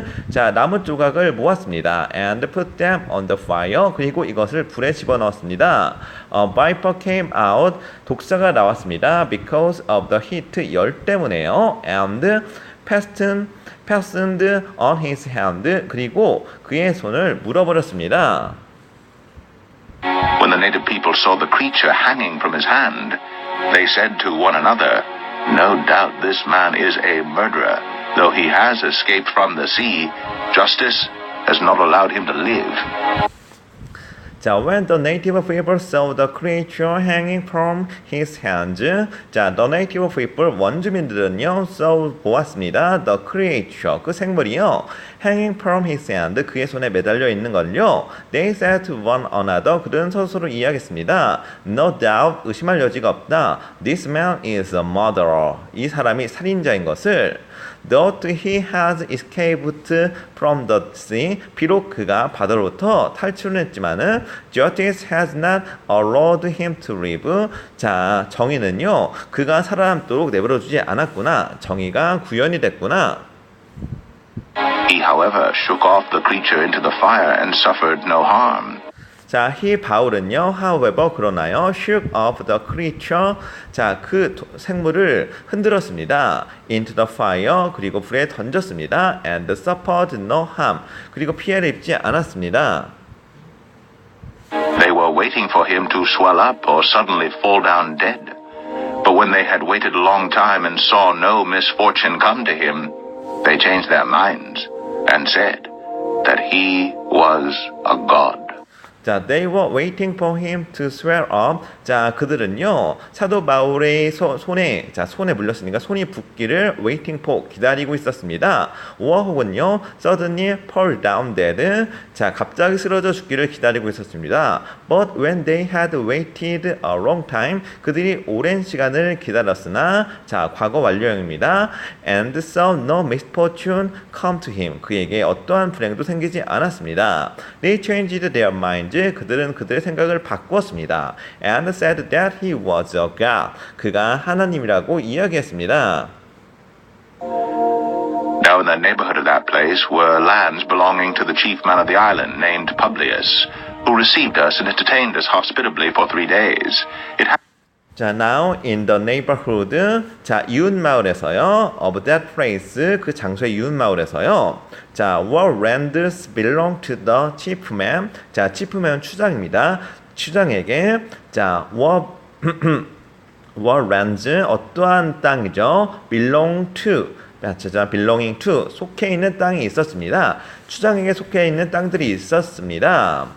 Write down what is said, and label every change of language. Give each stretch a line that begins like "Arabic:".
Korean: 자, 나무 조각을 모았습니다.
English: and put them on the fire.
Korean: 그리고 이것을 불에 집어넣었습니다.
English: A viper came out.
Korean: 독사가 나왔습니다.
English: because of the heat,
Korean: 열 때문에요.
English: and fastened on his hand.
Korean: 그리고 그의 손을 물어버렸습니다.
English: When the native people saw the creature hanging from his hand, they said to one another, "No doubt this man is a murderer. Though he has escaped from the sea, justice has not allowed him to live." 자, when the native people saw the creature hanging from his hands. 자, the native people,
Korean: 원주민들은요, 보았습니다.
English: The creature,
Korean: 그 생물이요,
English: hanging from his hand,
Korean: 그의 손에 매달려 있는 걸요.
English: They said to one another,
Korean: 그들은 서로 이야기했습니다.
English: No doubt,
Korean: 의심할 여지가 없다.
English: This man is a murderer.
Korean: 이 사람이 살인자인 것을.
English: Though he has escaped from the sea,
Korean: 비록 그가 바다로부터 탈출을 했지만은
English: justice has not allowed him to live.
Korean: 자, 정의는요, 그가 살아남도록 내버려두지 않았구나. 정의가 구현이 됐구나.
English: He, however, shook off the creature into the fire and suffered no harm. 자, 바울은요, however,
Korean: 그러나요,
English: shook off the creature.
Korean: 자, 그 생물을 흔들었습니다.
English: into the fire,
Korean: 그리고 불에 던졌습니다.
English: and suffered no harm,
Korean: 그리고 피해를 입지 않았습니다.
English: They were waiting for him to swell up or suddenly fall down dead. But when they had waited a long time and saw no misfortune come to him, they changed their minds and said that he was a god. 자, they were waiting for him to swell up.
Korean: 자, 그들은요, 사도 바울의 손에 물렸으니까 손이 붓기를
English: waiting for,
Korean: 기다리고 있었습니다.
English: or
Korean: 혹은요,
English: suddenly fall down dead.
Korean: 자, 갑자기 쓰러져 죽기를 기다리고 있었습니다.
English: But when they had waited a long time,
Korean: 그들이 오랜 시간을 기다렸으나, 자, 과거 완료형입니다.
English: and saw no misfortune come to him.
Korean: 그에게 어떠한 불행도 생기지 않았습니다.
English: They changed their minds.
Korean: 그들은 그들의 생각을 바꾸었습니다.
English: And said that he was a god.
Korean: 그가 하나님이라고 이야기했습니다.
English: Now in the neighborhood of that place were lands belonging to the chief man of the island named Publius, who received us and entertained us hospitably for 3 days. 자, now in the neighborhood.
Korean: 자, 이웃 마을에서요.
English: of that place,
Korean: 그 장소의 이웃 마을에서요.
English: 자, were lands belong to the chief man.
Korean: 자,
English: chief man
Korean: 추장입니다. 추장에게 자,
English: were lands,
Korean: 어떠한 땅이죠?
English: belong to.
Korean: 자,
English: belonging to,
Korean: 속해 있는 땅이 있었습니다. 추장에게 속해 있는 땅들이 있었습니다.